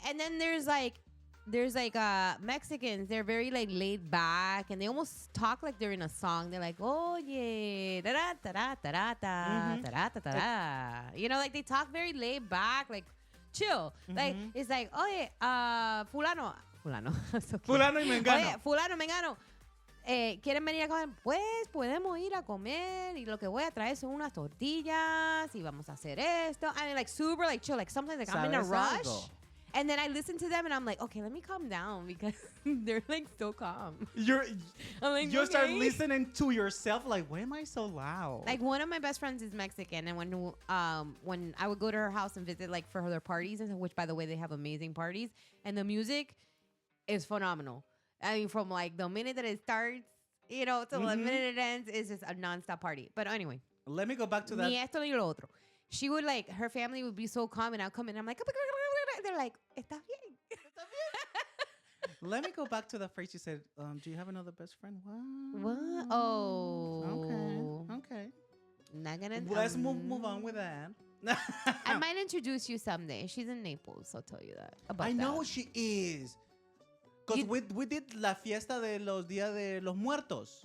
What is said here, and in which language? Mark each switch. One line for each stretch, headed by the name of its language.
English: And then there's like Mexicans, they're very like laid back and they almost talk like they're in a song. They're like, oh yeah, da da da da da da da da da da. You know, like they talk very laid back, like chill. Like it's like,
Spanish: oye, fulano.
English: So
Spanish: Fulano y mengano. Oye, fulano, mengano. ¿Quieren venir a comer? Pues podemos ir a comer y lo que voy a traer son unas tortillas y vamos a hacer esto.
English: I mean, like super like chill. Like sometimes like I'm in a rush. Algo. And then I listen to them and I'm like, okay, let me calm down because they're like so calm. You okay. Start listening to yourself like, why am I so loud? Like one of my best friends is Mexican, and when I would go to her house and visit like for their parties, and which by the way they have amazing parties, and the music is phenomenal. I mean, from like the minute that it starts, you know, till the minute it ends, it's just a nonstop party. But anyway, let me go back to that.
Spanish: Ni esto ni lo otro.
English: She would like, her family would be so calm, and I'll come in, and I'm like, they're like,
Spanish: ¿estás bien?
English: Let me go back to the phrase you said. Do you have another best friend? What? Oh. Okay. Not gonna. Let's move on with that. I might introduce you someday. She's in Naples. I'll tell you that. I know she is. Because we did
Spanish: la fiesta de los días de los muertos.